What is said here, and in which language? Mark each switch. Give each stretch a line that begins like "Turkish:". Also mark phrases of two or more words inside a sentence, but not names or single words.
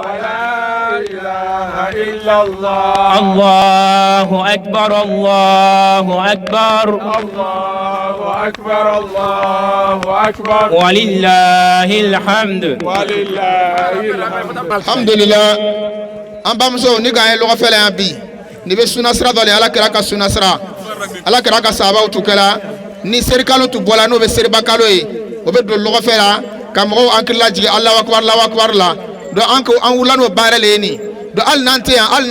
Arabic: لا إله إلا الله الله أكبر الله أكبر الله أكبر الله أكبر ولله الحمد ولله الحمد
Bambara: alhamdulillah an bamuso ni kan ye lɔgɔ fɛlɛ yan bi ni bɛ suna sira dɔ le ala kɛra ka suna sira ala kɛra ka sababu tu kɛla ni serikalo tu bɔla n'o bɛ seriba kalo ye o bɛ don lɔgɔ fɛ la ka mɔgɔw hakili lajigin
Arabic: الله أكبر
Bambara: la donc an wula n'o baara le ye nin donc hali n'an tɛ yan hali